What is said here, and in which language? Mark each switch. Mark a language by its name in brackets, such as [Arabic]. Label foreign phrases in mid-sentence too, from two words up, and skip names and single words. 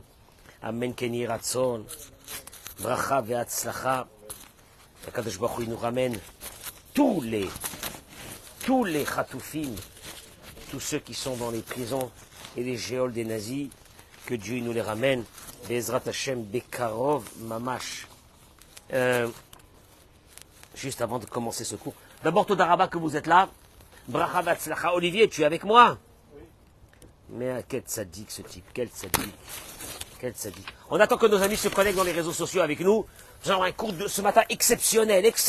[Hebrew] אמן כן יהי רצון. ברכה והצלחה. הקדוש ברוך הוא, [French] il nous ramène tous les chatoufim, tous ceux qui sont dans les prisons et les géoles des nazis, que Dieu nous les ramène. [Hebrew] בעזרת השם בקרוב ממש. [French] Juste avant de commencer ce cours. D'abord, [Hebrew] תודה רבה [French] que vous êtes là. [Hebrew] ברכה והצלחה. [French] Olivier, tu es avec moi? Oui. Mais quel tzaddik ce type, quel tzaddik. Quel tzaddik. On attend que nos amis se connectent dans les réseaux sociaux avec nous. Nous avons un cours de ce matin exceptionnel.